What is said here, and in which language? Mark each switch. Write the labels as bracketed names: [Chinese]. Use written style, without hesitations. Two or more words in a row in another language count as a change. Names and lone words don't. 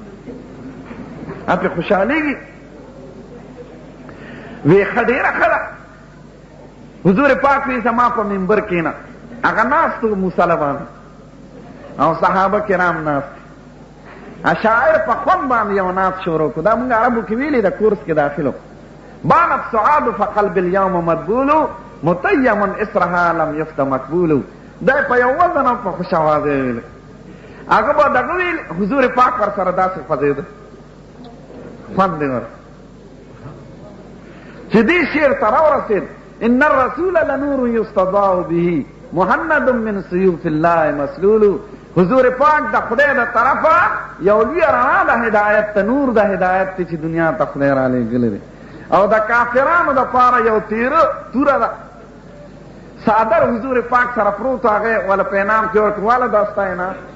[Pashto] هغه پرې خوشحالېږي. وی ښه ډېره ښه ده. حضور پاک وی زما په منبر کښېنه. هغه ناست و موسله باندې او صحابه کرام ناست. شاعر په خوند باندې یو نعت شروع کړو. دا مونږ عربو کې ویلي د کورس کې داخلو. [Arabic] بانت سعاد فقلب اليوم مدبول متیم اسرها لم یفت مقبول. [Pashto] دا په یو وزن او په خوش آواز ویل. هغه به دغه ویل حضور پاک ورسره داسې خوځېده خوند یې ور چې دې شعر ته راورسېد. [Arabic] ان الرسول لنور یستضاء به مهند من سیوف الله مسلول. [Pashto] حضور پاک د خدای د طرفه یو لویه رڼا د هدایت ته، نور د هدایت ته چې دنیا ته خدای رالیږلی دی، او د کافرانو دپاره یو تیره توره ده. څادر حضور پاک سره پروت و، هغې وله په انعام کې ورکړ. واله دا ستا انعام.